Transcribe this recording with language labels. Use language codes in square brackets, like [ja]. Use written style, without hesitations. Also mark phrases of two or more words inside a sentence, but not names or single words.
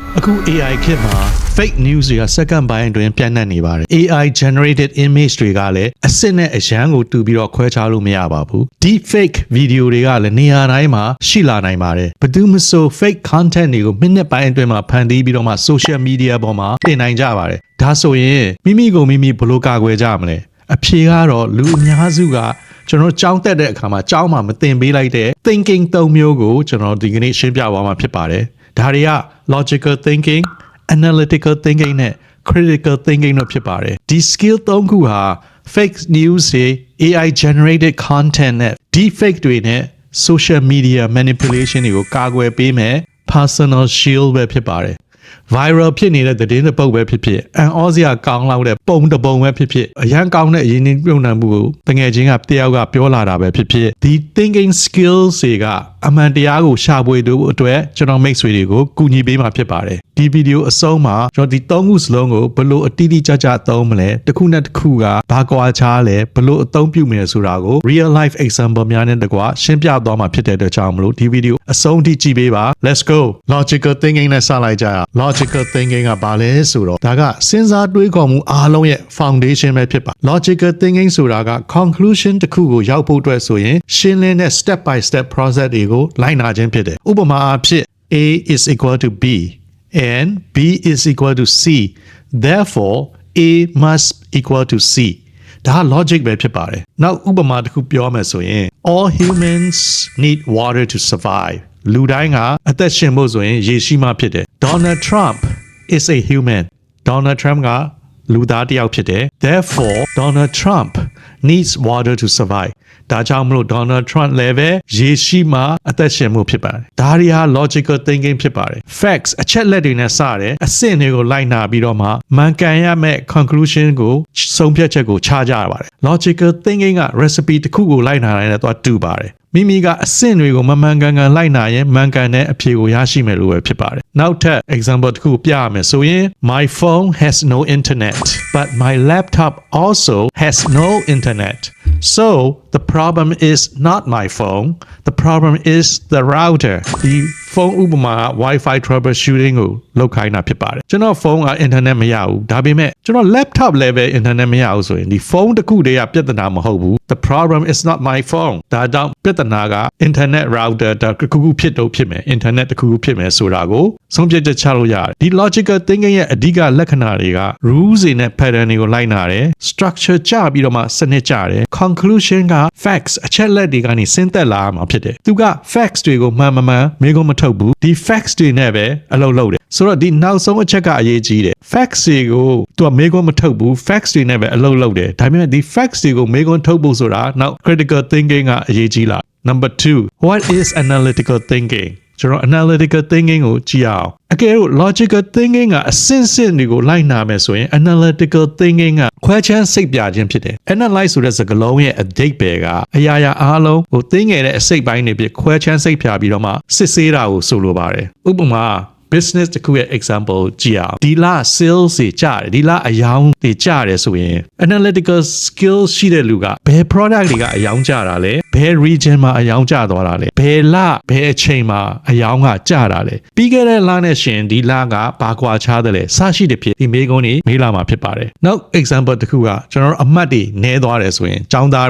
[my] အခု AI ခေတ်မှာ [en] fake news [my] တွေက second ပိုင်းအတွင်းပြန့်နှံ့နေပါတယ် [en] AI generated image [my] တွေကလည်းအစစ်နဲ့အရန်ကိုတူပြီးတော့ခွဲခြားလို့မရပါဘူး [en] deep fake video [my] တွေကလည်းနေရာတိုင်းမှာရှိလာနိုင်ပါတယ်ဘယ်သူမှဆို [en] fake content [my] တွေကိုမိနစ်ပိုင်းအတွင်းမှာဖန်တီးပြီးတော့မှ [en] social media [my] ပေါ်မှာတင်နိုင်ကြပါတယ်ဒါဆိုရင်မိမိကိုမိမိဘယ်လိုကာကွယ်ကြမလဲ အဖြေကတော့လူအများစုကကျွန်တော်ကြောင်းတက်တဲ့အခါမှာကြောင်းမှာမတင်ပေးလိုက်တဲ့ thinking ၃မျိုးကိုကျွန်တော်ဒီကနေ့ရှင်းပြသွားမှာဖြစ်ပါတယ်ဒါတွေက [en] logical thinking analytical thinking [my] နဲ့ [en] critical thinking [my] တို့ဖြစ်ပါတယ်ဒီ skill ၃ခုဟာ [en] fake news [my] တွေ [en] AI generated content [my] နဲ့ deepfake တွေနဲ့ social [en] media manipulation [my] တွေကိုကာကွယ်ပေးမယ် [en] personal shield [my] ပဲဖြစ်ပါတယ် viral ဖြစ်နေတဲ့သတင်းတစ်ပုဒ်ပဲဖြစ်ဖြစ်အန်အောစရာကောင်းလောက်တဲ့ပုံတစ်ပုံပဲဖြစ်ဖြစ်အရန်ကောင်းတဲ့အရင်းနှီးမြှုပ်နှံမှုကိုတကယ်ချင်းက တယောက်ကပြောလာတာပဲဖြစ်ဖြစ်ဒီ [en] thinking skills [my] တွေကအမှန်တရားကိုရှာဖွေဖို့အတွက်ကျွန်တော်မိတ်ဆွေတွေကိုကူညီပေးမှာဖြစ်ပါတယ်ဒီဗီဒီယိုအဆုံးမှာကျွန်တော် ဒီ၃ခုစလုံးကိုဘယ်လိုအတိအကျကျသုံးမလဲတစ်ခုနဲ့တစ်ခုကဘာကွာခြားလဲဘယ်လိုအသုံးပြုမလဲဆိုတာကို [en] real life example [my] များနဲ့တကွာရှင်းပြသွားမှာဖြစ်တဲ့အတွက်ကြောင့်မလို့ဒီဗီဒီယိုအဆုံးထိကြည့်ပေးပါ [en] let's go logical thinking [my] နဲ့စလိုက်ကြရအောင် [en] logical thinking [my] ကဘာလဲဆိုတော့ဒါကစဉ်းစားတွေးခေါ်မှုအားလုံးရဲ့ foundation ပဲဖြစ်ပါ [en] logical thinking [my] ဆိုတာက conclusion တစ်ခုကိုရောက်ဖို့အတွက်ဆိုရင်ရှင်းလင်းတဲ့ [en] step by step process [my] တွေကိုလိုက်နာခြင်းဖြစ်တယ်ဥပမာအားဖြင့် [en] A is equal to B and B is equal to C therefore A must equal to C [my] ဒါ logic ပဲဖြစ်ပါတယ်နောက်ဥပမာတစ်ခုပြောမယ်ဆိုရင် [en] all humans need water to survive [my] လူတိုင်းကအသက်ရှင်ဖို့ဆိုရင်ရေရှိမှဖြစ်တယ် [en] Donald Trump is a [my] human Donald Trump ကလူသားတစ်ယောက်ဖြစ်တယ် [en] therefore Donald Trump needs water to survive [my] ဒါကြောင့်မလို့ Donald Trump လည်းပဲရေရှိမှအသက်ရှင်မှုဖြစ်ပါတယ်ဒါတွေဟာ [en] logical thinking [my] ဖြစ်ပါတယ် facts အချက်လက်တွေနဲ့စတယ်အဆင့်တွေကိုလိုက်နာပြီးတော့မှမှန်ကန်ရမယ့် conclusion ကို ဆုံးဖြတ်ချက်ကိုချကြရပါတယ် [en] logical thinking [my] က recipe တစ်ခုကိုလိုက်နာနိုင်တဲ့တော့တူပါတယ်မိမိကအဆင့်တွေကိုမမှန်ကန်ကန်လိုက်နာရင်မှန်ကန်တဲ့အဖြေကိုရရှိမယ်လို့ပဲဖြစ်ပါတယ်နောက်ထပ် example တစ်ခုပြရမယ်ဆိုရင် [en] my phone has no internet but my laptop also has no internet so the problem is not my phone the problem is the router [my] ဒီဖုန်းဥပမာ [en] Wi-Fi troubleshooting [my] ကိုလုပ်ခိုင်းတာဖြစ်ပါတယ်ကျွန်တော်ဖုန်းက internet မရဘူးဒါပေမဲ့ကျွန်တော် laptop လည်းပဲ internet မရဘူးဆိုရင်ဒီဖုန်းတစ်ခုတည်းကပြဿနာမဟုတ်ဘူး [en] the problem is not my phone [my] ဒါကြောင့်ပြဿနာက [en] internet router [my] တစ်ခုခုဖြစ်တော့ဖြစ်မယ် internet တစ်ခုခုဖြစ်မယ်ဆိုတာကိုဆုံးဖြတ်ချက်ချလို့ရတယ်ဒီ [en] logical thinking [my] ရဲ့အဓိကလက္ခဏာတွေက rules တွေနဲ့ pattern တွေကိုလိုက်နာတယ် structure ကျပြီးတော့မှစနစ်ကျတယ် conclusion က facts အချက်လက်တွေကနေဆင်းသက်လာမှာဖြစ်တယ်သူက facts တွေကိုမှန်မှန်မေးခွန်းမထုတ်ဘူးဒီ facts တွေနဲ့ပဲအလုပ်လုပ်တယ်ဆိုတော့ဒီနောက်ဆုံးအချက်ကအရေးကြီးတယ် facts တွေကိုသူကမေးခွန်းမထုတ်ဘူး facts တွေနဲ့ပဲအလုပ်လုပ်တယ်ဒါပေမဲ့ဒီ facts တွေကိုမေးခွန်းထုတ်ဖို့ဆိုတာနောက် [en] critical thinking [my] ကအရေးကြီးလာ [en] number 2 what is analytical thinking [my] ကျွန်တော် [en] analytical thinking [my] ကိုကြည့်အောင်အကယ်လို့ [en] logical thinking [my] ကအစစ်တွေကိုလိုက်နာမယ်ဆိုရင် [en] analytical thinking [my] ကခွဲခြမ်းစိတ်ပြခြင်းဖြစ်တယ် analyze ဆိုတဲ့စကားလုံးရဲ့အဓိပ္ပာယ်ကအရာရာအားလုံးကိုသိငယ်တဲ့အစိတ်ပိုင်းတွေဖြစ်ခွဲခြမ်းစိတ်ပြပြီးတော့မှစစ်ဆေးတာကိုဆိုလိုပါတယ်ဥပမာbusiness တခုရဲ့ example ကြည့်အောင်ဒီလ sales တွေကျတယ်ဒီလအယော င်းတွေကျတယ်ဆိုရင် [en] analytical skill [my] ရှိတဲ့လူကဘယ် product တွေကအယောင်းကျတာလဲဘယ် region မှာအယောင်းကျသွားတာလဲဘယ်လဘယ်အချိန်မှာအယောင်းကကျတာလဲပြီးခဲ့တဲ့လနဲ့ရှင်ဒီလကဘာကွာခြားတယ်လဲစရှိတဲ့ဖြစ်ဒီမေးခွန်းတွေမေးလာမှာဖြစ်ပါတယ်နောက် example တခုကကျွန်တော်အမှတ်တွေနည်းသွားတယ်ဆိုရင်ចောင်းသား